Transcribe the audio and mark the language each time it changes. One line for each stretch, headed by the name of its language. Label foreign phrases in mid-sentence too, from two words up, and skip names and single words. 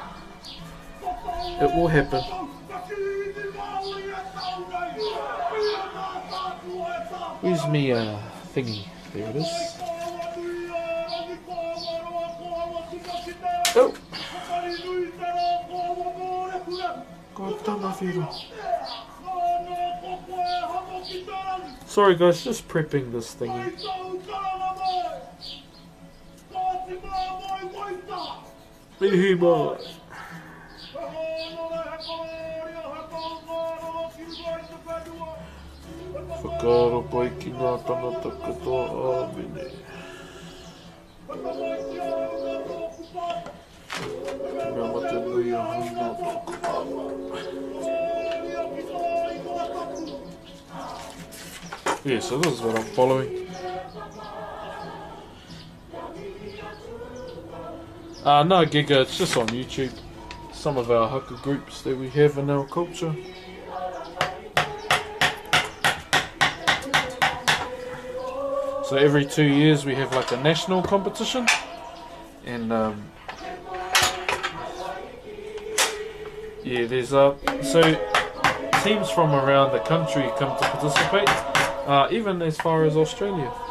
English: It will happen. Where's me thingy? There it is. Oh! God damn my feet. Sorry guys, just prepping this thingy.
Māori: Mihima! Whakaaro pai ki ngā tangata katoa āmene. Ki mea mate nui a hui ngā tōku pāma.
English: Yeah, so this is what I'm following. No, Giga, it's just on YouTube. Some of our haka groups that we have in our culture. So every 2 years we have like a national competition, and yeah, there's so teams from around the country come to participate, even as far as Australia.